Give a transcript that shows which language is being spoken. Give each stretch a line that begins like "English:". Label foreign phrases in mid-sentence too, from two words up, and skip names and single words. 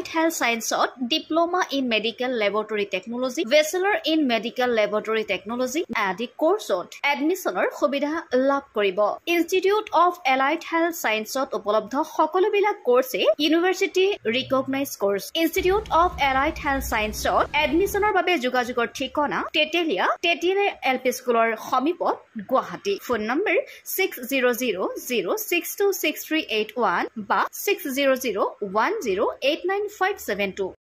English: health science diploma in medical laboratory technology bachelor in medical laboratory technology
Assamese: আদি কোৰ্সত এডমিশনৰ সুবিধা লাভ কৰিব ইনষ্টিটিউট অফ এলাইড হেল্থ সায়েন্সত উপলব্ধ সকলোবিলাক কোৰ্সে
English: university recognized course
Assamese: Institute of Allied Health Science এডমিছনৰ বাবে যোগাযোগৰ ঠিকনা Tetelia LP Schoolor Homipot Guwahati
English: phone number
Assamese: 6000626381 ba 6001089572